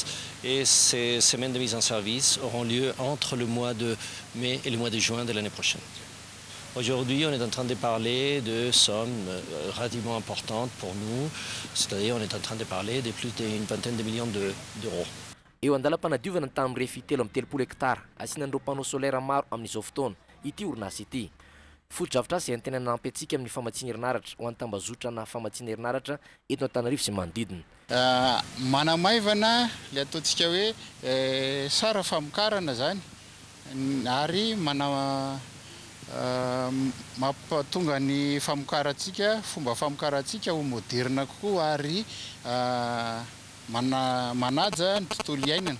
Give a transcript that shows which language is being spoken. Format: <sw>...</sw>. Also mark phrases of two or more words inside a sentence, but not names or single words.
<fr>Et ces semaines de mise en service auront lieu entre le mois de mai et le mois de juin de l'année prochaine. Aujourd'hui, on est en train de parler de sommes relativement importantes pour nous. C'est-à-dire on est en train de parler de plus d'une vingtaine de millions d'euros.</fr> <mg>eo andalam-panadiovana ny tamin'ny refitelo amin'ny telopolo hektara asianan'ireo</mg> <fr>panneau solaire</fr> <mg>maro amin'izao fotoana ity orinasa ity. Foto-dravitra izay antena nampy antsika amin'ny famatsiana herinaratra ho antambazotra na famatsiana herinaratra eto Antananarivo sy manodidina. Manamaivana le ataontsika hoe sara famokarana zany ary mampatonga ny famokarantsika fomba famokarantsika ho moderna kokoa ary manaja ny tontolo iainana.</mg>